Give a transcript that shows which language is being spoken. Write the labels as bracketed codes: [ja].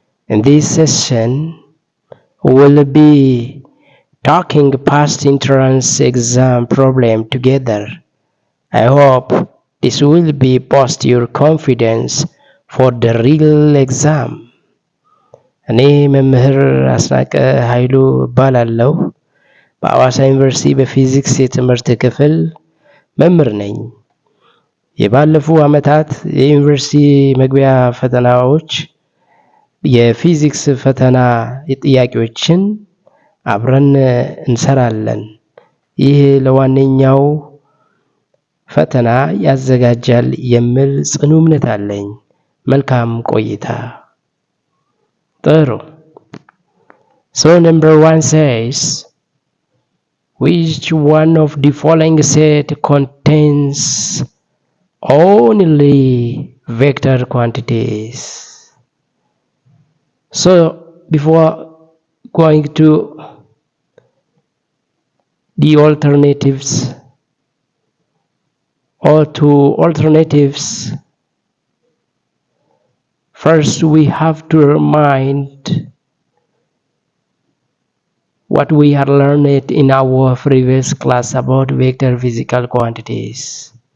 [en] In this session, we'll be talking past entrance exam problem together. I hope this will be boost your confidence for the real exam. [am] እኔ መምህር አስናቀ ኃይሉ እባላለሁ። በአዋሳ ዩኒቨርሲቲ በፊዚክስ የትምህርት ክፍል መምህር ነኝ። የባለፉ ዓመታት የዩኒቨርሲቲ መግቢያ ፈተናዎች የፊዚክስ ፈተና ጥያቄዎችን አብረን እንሰራለን። ይህ ለዋነኛው ፈተና ያዘጋጃል የሚል ጽኑ እምነት አለኝ። መልካም ቆይታ። ጥሩ። [en] So number 1 says, which one of the following set contains only vector quantities? So before going to the alternatives or to alternatives, first we have to remind what we had learned in our previous class about vector physical quantities.